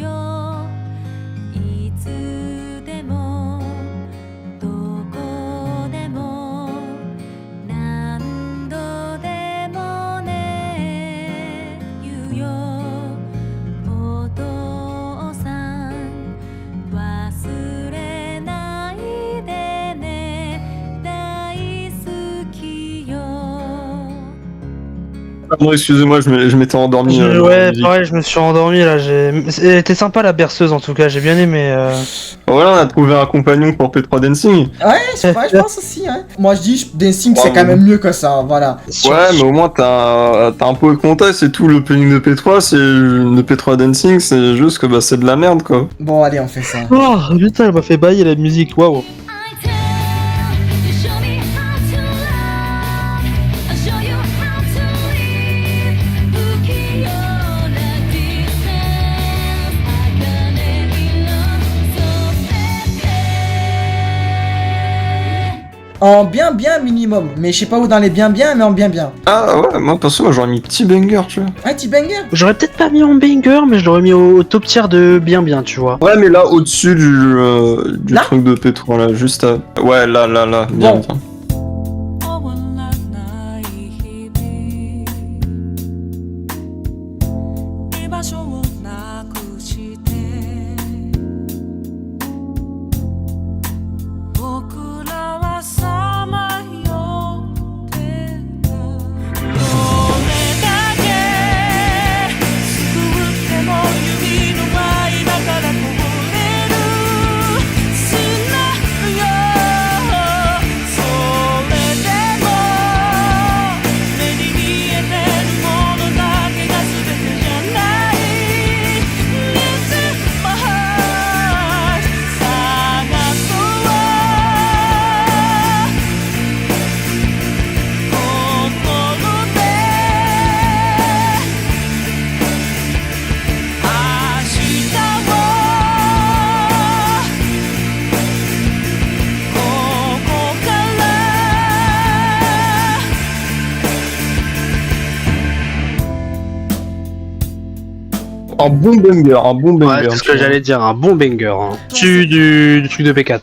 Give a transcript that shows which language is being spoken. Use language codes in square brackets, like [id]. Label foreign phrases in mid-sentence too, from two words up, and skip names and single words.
[ja] よいつでもどこでも何度でもね言うよお父さん忘れないでね大好きよ [fr] Pardon, excusez-moi, je m'étais endormi. Ouais, musique. pareil, je me suis endormi là. Elle était sympa la berceuse en tout cas, j'ai bien aimé. Voilà, on a trouvé un compagnon pour P3 Dancing. Ouais, c'est vrai, je pense aussi, hein. Moi, je dis, Dancing, c'est Ouais, quand même mieux que ça, voilà. Ouais, mais au moins t'as un peu de contexte et tout. L'opening de P3, c'est de P3 Dancing, c'est juste que bah c'est de la merde quoi. Bon, allez, on fait ça. Oh putain, elle m'a fait bailler la musique, waouh. [en] I tell you, show me how to love. I'll show you how to live. [ja] 不器用な distance. [en] I got it so baby. [fr] En bien minimum. Mais je sais pas où dans les bien, mais en bien. Ah ouais, moi perso, moi j'aurais mis petit banger, tu vois. Un petit banger. J'aurais peut-être pas mis en banger, mais je l'aurais mis au top tier de bien, tu vois. Ouais, mais là, au-dessus du Là truc de P3, là, juste à... Ouais, là, bien, Bon. bien. [ja] 終わらない日々居場所をなくして僕らはさまよってたどれだけ救っても指の間からこぼれる砂よそれでも目に見えてるものだけが全てじゃない [en] Lift my heart [ja] 探そう心で明日をここから [fr] Un bon banger, Ouais, c'est ce que j'allais dire, un bon banger. Hein. Du truc de P4.